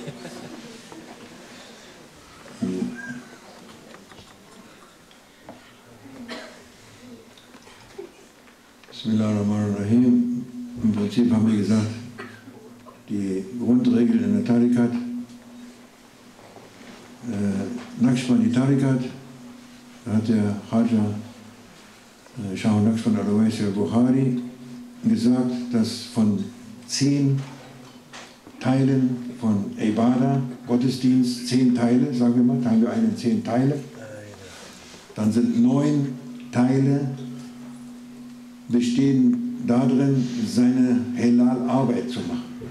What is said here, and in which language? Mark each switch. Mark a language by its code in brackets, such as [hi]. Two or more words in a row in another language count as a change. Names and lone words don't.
[ar] Bismillahirrahmanirrahim. [de] Im Prinzip haben wir gesagt, die Grundregel in der Tariqat, Naqshbandi Tariqat, da hat der Raja Shah Naqshband al-Uwais al-Bukhari gesagt, dass von 10 Teilen von Ibadah, Gottesdienst, 10 Teile, sagen wir mal, teilen wir einen in 10 Teile, dann sind 9 Teile bestehen darin, seine Helal-Arbeit zu machen.